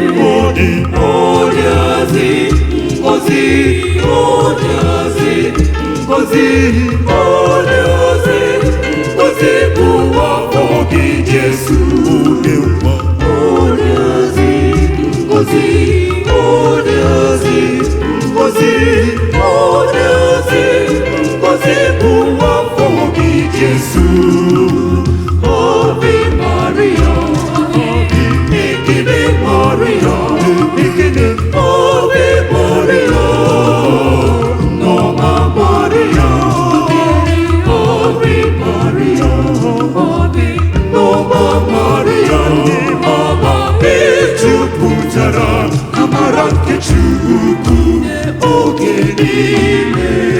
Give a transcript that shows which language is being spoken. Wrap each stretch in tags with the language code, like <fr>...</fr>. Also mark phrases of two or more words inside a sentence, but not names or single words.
<ig>Ọ dị, ọ dị azị ngọzi, ọ dị azị Ngozi, onye ozi, ngozi bụ afọ gị, Jesu. Onye nwa. Onye ozi, ngozi, onye ozi, ngozi, onye ozi, ngozi bụ afọ gị, Jesu.</ig> <la>Ave Maria.</la> <ig>Ekele Maria, ekele</ig> <la>Ave Maria,</la> <ig>Nneọma Maria,</ig> <la>Ave Maria,</la> <ig>Ave Nneọma Maria, Nneọma ị jupụtara amara nke Chukwu oge niile.</ig>